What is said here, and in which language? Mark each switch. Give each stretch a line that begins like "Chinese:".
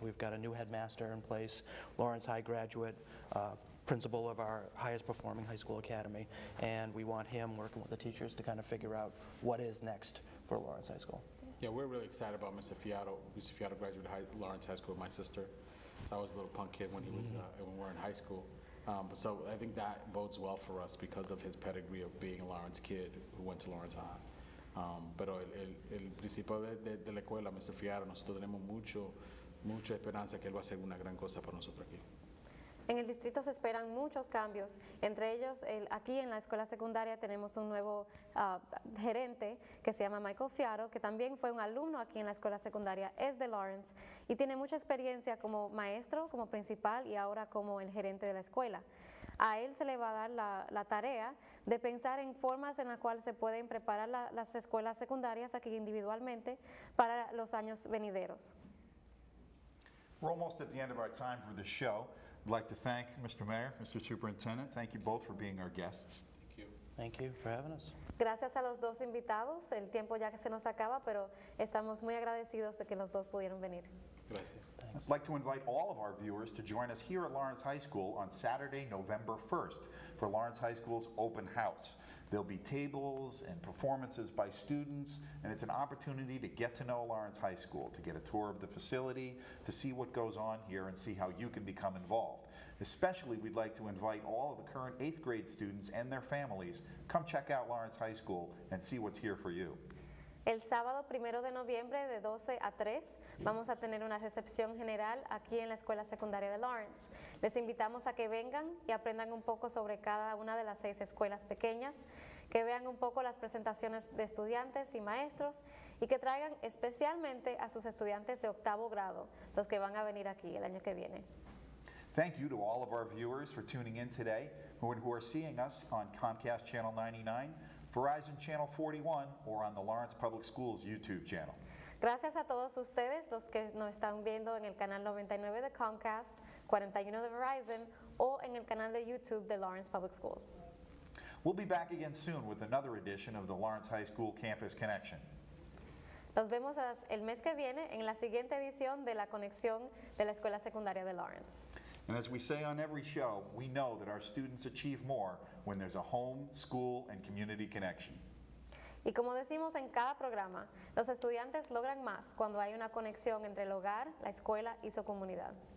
English: We've got a new headmaster in place, Lawrence High graduate, principal of our highest performing high school academy, and we want him working with the teachers to kind of figure out what is next for Lawrence High School. Yeah, we're really excited about Mr. Fiato. Mr. Fiato graduated Lawrence High School with my sister. So I was a little punk kid when he was when we were in high school. But so I think that bodes well for us because of his pedigree of being a Lawrence kid who went to Lawrence High.
Spanish: Pero el principal de la escuela, Mr. Fiaro, nosotros tenemos mucha esperanza que él va a hacer una gran cosa para nosotros aquí. En el distrito se esperan muchos cambios, entre ellos aquí en la escuela secundaria tenemos un nuevo gerente que se llama Michael Fiaro, que también fue un alumno aquí en la escuela secundaria, es de Lawrence y tiene mucha experiencia como maestro, como principal y ahora como el gerente de la escuela. A él se le va a dar la tarea de pensar en formas en las cuales se pueden preparar las escuelas secundarias aquí individualmente para los años venideros.
English: We're almost at the end of our time for the show. I'd like to thank Mr. Mayor, Mr. Superintendent. Thank you both for being our guests. Thank you. Thank you for having us.
Spanish: Gracias a los dos invitados, el tiempo ya que se nos acaba, pero estamos muy agradecidos de que los dos pudieron venir. Gracias.
English: I'd like to invite all of our viewers to join us here at Lawrence High School on Saturday, November 1st for Lawrence High School's open house. There'll be tables and performances by students, and it's an opportunity to get to know Lawrence High School, to get a tour of the facility, to see what goes on here and see how you can become involved. Especially, we'd like to invite all of the current 8th grade students and their families. Come check out Lawrence High School and see what's here for you.
Spanish: El sábado 1 de noviembre de 12 a 3 vamos a tener una recepción general aquí en la Escuela Secundaria de Lawrence. Les invitamos a que vengan y aprendan un poco sobre cada una de las 6 escuelas pequeñas, que vean un poco las presentaciones de estudiantes y maestros y que traigan especialmente a sus estudiantes de 8º grado, los que van a venir aquí el año que viene.
English: Thank you to all of our viewers for tuning in today who are seeing us on Comcast Channel 99, Verizon Channel 41, or on the Lawrence Public Schools YouTube channel.
Spanish: Gracias a todos ustedes, los que nos están viendo en el canal 99 de Comcast, 41 de Verizon o en el canal de YouTube de Lawrence Public Schools.
English: We'll be back again soon with another edition of the Lawrence High School Campus Connection.
Spanish: Nos vemos el mes que viene en la siguiente edición de la conexión de la Escuela Secundaria de Lawrence.
English: And as we say on every show, we know that our students achieve more when there's a home, school, and community connection.
Spanish: Y como decimos en cada programa, los estudiantes logran más cuando hay una conexión entre el hogar, la escuela y su comunidad.